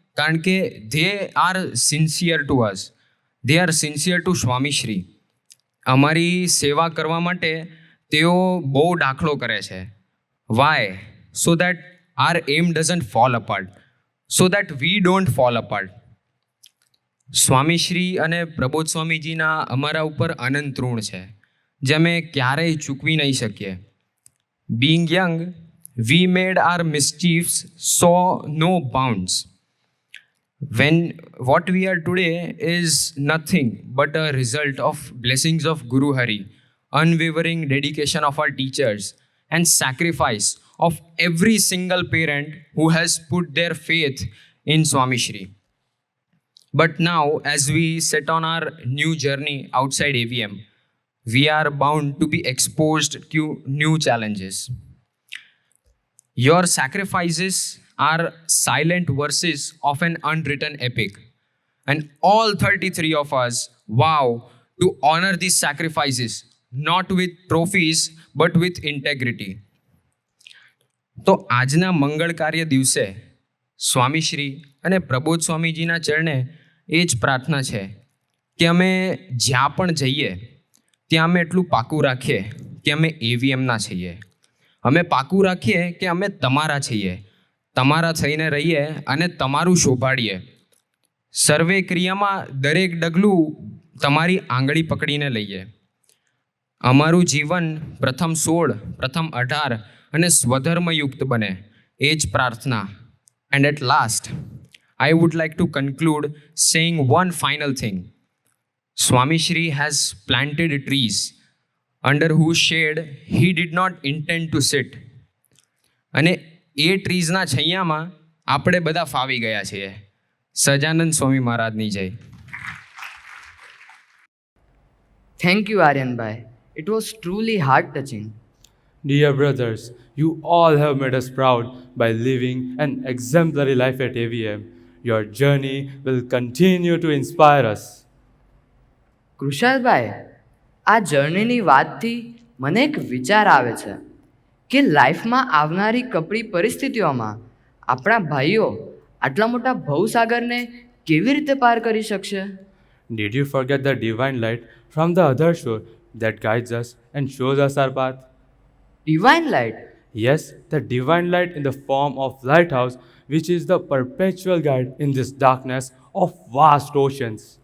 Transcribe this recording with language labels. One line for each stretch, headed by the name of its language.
Gujarati: કારણ કે
English: they are sincere to us. They are sincere to Swamishri.
Gujarati: અમારી સેવા કરવા માટે તેઓ બહુ દાખલો કરે છે.
English: Why? So that our aim doesn't fall apart. So that we don't fall apart.
Gujarati: Swamishri અને પ્રબોધ સ્વામીજીના અમારા ઉપર અનંત ઋણ છે, જે અમે ક્યારેય ચૂકવી નહીં શકીએ.
English: Being young, we made our mischiefs saw no bounds. When what we are today is nothing but a result of blessings of Guru Hari, unwavering dedication of our teachers, and sacrifice of every single parent who has put their faith in Swamishri. But now, as we set on our new journey outside AVM, we are bound to be exposed to new challenges. Your sacrifices are silent verses of an unwritten epic, and all 33 of us vow to honor these sacrifices, not with trophies, but with integrity.
Gujarati: તો આજના મંગળ કાર્ય દિવસે સ્વામીશ્રી અને પ્રબોધ સ્વામીજીના ચરણે એ જ પ્રાર્થના છે કે અમે જ્યાં પણ જઈએ ત્યાં અમે એટલું પાકું રાખીએ કે અમે એવીએમના છીએ. અમે પાકું રાખીએ કે અમે તમારા છીએ, તમારા થઈને રહીએ અને તમારું શોભાડીએ. સર્વે ક્રિયામાં દરેક ડગલું તમારી આંગળી પકડીને લઈએ. અમારું જીવન પ્રથમ 16, પ્રથમ 18 અને સ્વધર્મયુક્ત બને, એ જ પ્રાર્થના.
English: And at last I would like to conclude saying one final thing. Swami Shri has planted trees under whose shade he did not intend to sit.
Gujarati: અને એ ટ્રીઝના છૈયામાં આપણે બધા ફાવી ગયા છીએ. સજાનંદ સ્વામી મહારાજની જય.
English: Thank you, Aryan Bhai. It was truly heart touching. Dear brothers, you all have made us proud by living an exemplary life at AVM. Your journey will continue to inspire us.
Gujarati: કૃષાલભાઈ, આ જર્નીની વાતથી મને એક વિચાર આવે છે કે લાઈફમાં આવનારી કપરી પરિસ્થિતિઓમાં આપણા ભાઈઓ આટલા મોટા ભવસાગરને કેવી રીતે પાર કરી શકશે?
English: Did you forget the divine light from the other shore that guides us and shows us our path? Divine light? Yes, the divine light in the form of lighthouse, which is the perpetual guide in this darkness of vast oceans.